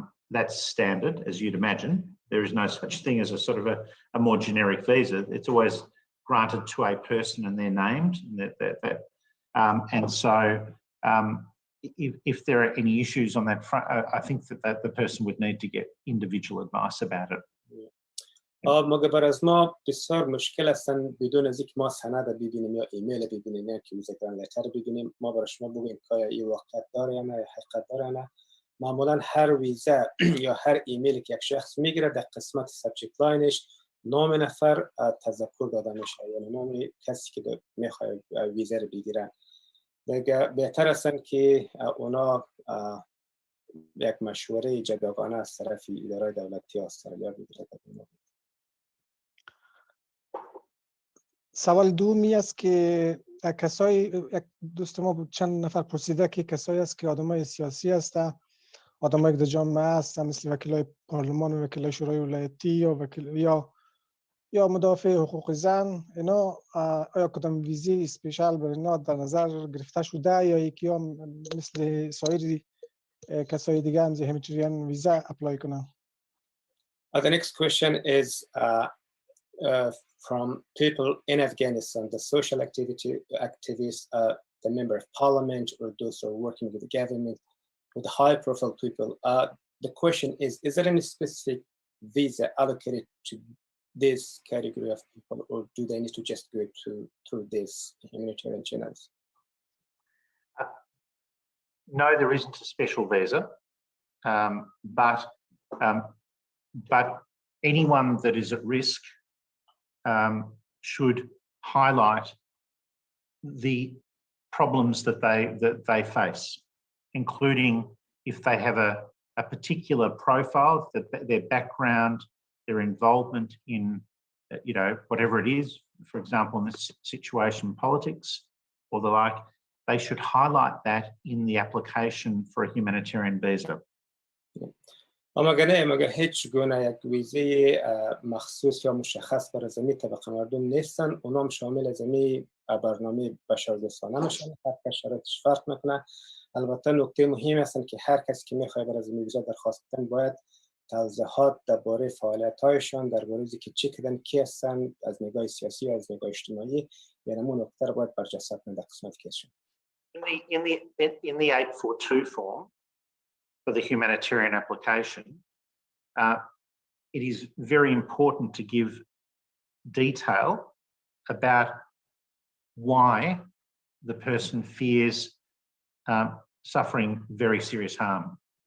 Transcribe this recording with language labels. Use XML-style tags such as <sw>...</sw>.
<en>That's standard, as you'd imagine. There is no such thing as a sort of a more generic visa. It's always granted to a person and they're named. And so if there are any issues on that front, I think that the person would need to get individual advice about it.</en> <fa>مگه بر از ما بسیار مشکل هستن بدون از اینکه ما سند ببینیم یا ایمیل ببینیم یا که ویزا گران لتر ببینیم ما برای شما بگیم که این واقعیت داره یا نه، حقیقت داره یا نه. معمولا هر ویزا یا هر ایمیلی که یک شخص میگیره در قسمت سابجکت لاینش نام نفر تذکر داده میشه، یعنی نام کسی که میخواد ویزا رو بگیرن. دیگه بهتر هستن که اونا یک مشوره جداگانه از طرف اداره دولتی استرالیا بگیرد. سوال دومی است که کسایی، یک دوست ما بود چند نفر پرسیده که کسایی است که آدمای سیاسی هستند، آدمایی که در جامعه هستند مثل وکیلای پارلمان و وکیلای شورای ولایتی یا وکیل یا مدافع حقوق زن، اینا آیا کدام ویزی اسپیشال برای اینا در نظر گرفته شده یا یکی هم مثل سایر کسای دیگه هم</fa> <en>humanitarian visa</en> <fa>اپلای کنن؟</fa> <en>The next question is from people in Afghanistan, the social activists, the member of parliament, or those who are working with the government, with high-profile people. The question is there any specific visa allocated to this category of people, or do they need to just go through these humanitarian channels? No, there isn't a special visa, but anyone that is at risk should highlight the problems that they face, including if they have a particular profile, their background, their involvement in, whatever it is, for example, in this situation, politics or the like, they should highlight that in the application for a humanitarian visa.</en> <fa>مگر هیچ گونه یک ویزه مخصوص یا مشخص برای زمین طبقه مردم نیستن. اونام شامل زمین برنامه بشردوستانه میشن، هر کس شرایطش فرق میکنه. البته نکته مهم هستن که هر کسی که میخواد برای زمین ویزا درخواست بدن باید توضیحات درباره فعالیت‌هایشان، درباره اینکه چی کردن، کی هستن، از نگاه سیاسی و از نگاه اجتماعی، یعنی اون نکته رو باید برجسته کنند در قسمت کششون.</fa> <en>In the 842 form for the humanitarian application, it is very important to give detail about why the person fears suffering very serious harm.</en>